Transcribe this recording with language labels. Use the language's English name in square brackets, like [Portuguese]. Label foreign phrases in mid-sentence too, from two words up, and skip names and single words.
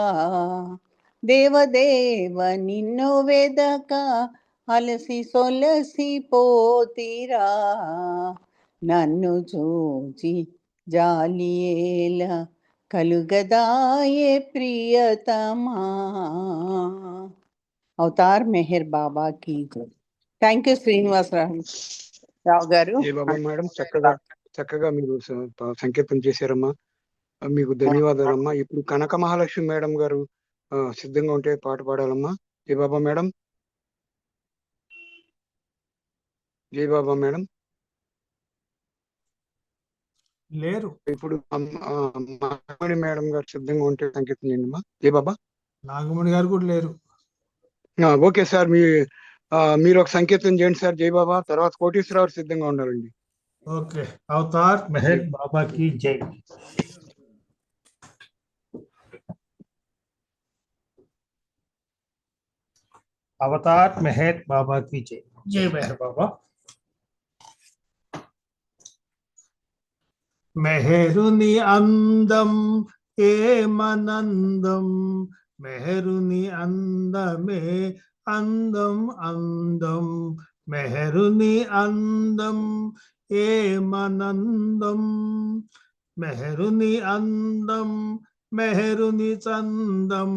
[Telugu] దేవదేవ నిన్ను వెదక అలసి సొలసి పోతిరా. నన్ను చూచి జాలియేల కలుగదాయే ప్రియతమా. [Hindi] అవతార్ మెహర్ బాబా की जय. [English] Thank you [Telugu] శ్రీనివాసరావు గారు. జై బాబా మేడం, చక్కగా మీరు సంకీర్తన చేశారమ్మా, మీకు ధన్యవాదాలమ్మా. ఇప్పుడు కనక మహాలక్ష్మి మేడం గారు సిద్ధంగా ఉంటే పాట పాడాలమ్మా. జై బాబా మేడం. జై బాబా మేడం లేరు. ఇప్పుడు నాగమణి మేడం గారు సిద్ధంగా ఉంటే సంకీర్తన చేయండి అమ్మా. జై బాబా. నాగమణి గారు కూడా లేరు. [English] OK sir, [Telugu] మీరు ఒక సంకీర్తన చేయండి సార్. జై బాబా. తర్వాత కోటీశ్వరరావు సిద్ధంగా ఉండాలండి. ఓకే. [Hindi] అవతార్ మెహర్ బాబా की जय. అవతార్ మెహర్ బాబా की जय. जय మెహర్ బాబా. [Telugu] మెహరుని అందం ఏమనందం, మెహరుని అందమే అందం అందం. మెహరుని అందం ఏమనందం, మెహరుని అందం మెహరుని చందం.